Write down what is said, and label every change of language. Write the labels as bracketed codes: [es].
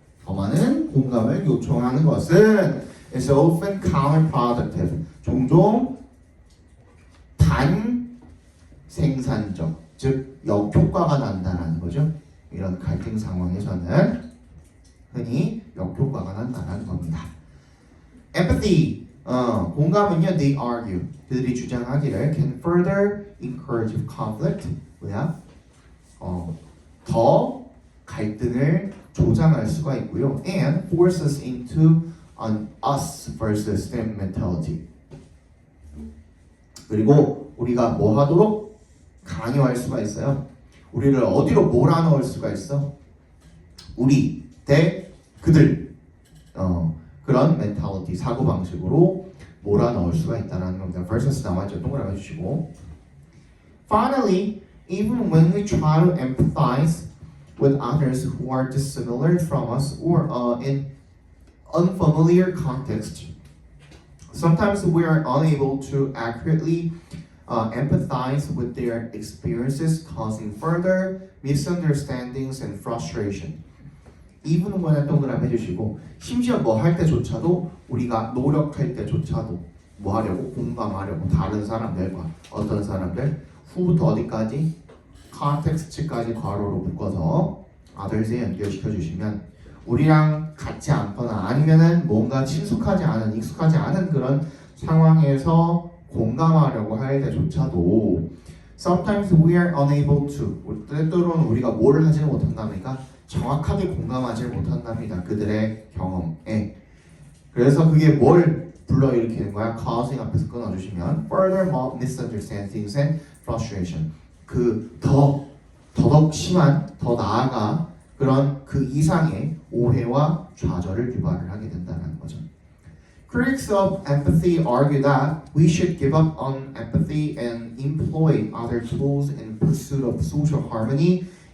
[ko] 더 많은 공감을 요청하는 것은 [en] is often counterproductive. [ko] 종종 반생산적, 즉 역효과가 난다는 거죠. 이런 갈등 상황에서는 흔히 역효과가 난다는 겁니다. [en] Empathy, [ko] 공감은요, [en] they argue, [ko] 그들이 주장하기를 [en] can further encourage conflict, [ko] 뭐야? 더 갈등을 조장할 수가 있고요. [en] And forces into an us versus them mentality. [ko] 그리고 우리가 뭐 하도록 강요할 수가 있어요. 우리를 어디로 몰아넣을 수가 있어? 우리 대 그들. 그런 mentality, 사고방식으로 몰아넣을 수가 있다는 겁니다. versus 나와있죠. 동그라미 해주시고. [en] Finally, even when we try to empathize with others who are dissimilar from us or in unfamiliar context, sometimes we are unable to accurately empathize with their experiences, causing further misunderstandings and frustration. even when [ko] 동그라미 해주시고, 심지어 뭐 할 때조차도 우리가 노력할 때조차도 뭐 하려고? 공감하려고. 다른 사람들과 어떤 사람들 후부터 어디까지? context까지 괄호로 묶어서 others에 연결시켜 주시면 우리랑 같지 않거나 아니면은 뭔가 친숙하지 않은, 익숙하지 않은 그런 상황에서 공감하려고 할 때조차도 [en] sometimes we are unable to, [ko] 때때로는 우리가 뭘 하지 못한답니까? 정확하게 공감하지 못한답니다. 그들의 경험에. 그래서 그게 뭘 불러일으키는 거야? causing 앞에서 끊어주시면 [en] further misunderstandings and frustration. [ko] 그 더더욱 심한 더 나아가 그런 그 이상의 오해와 좌절을 유발을 하게 된다는 거죠. [en] Critics of empathy argue that we should give up on empathy and employ other tools in pursuit of social harmony.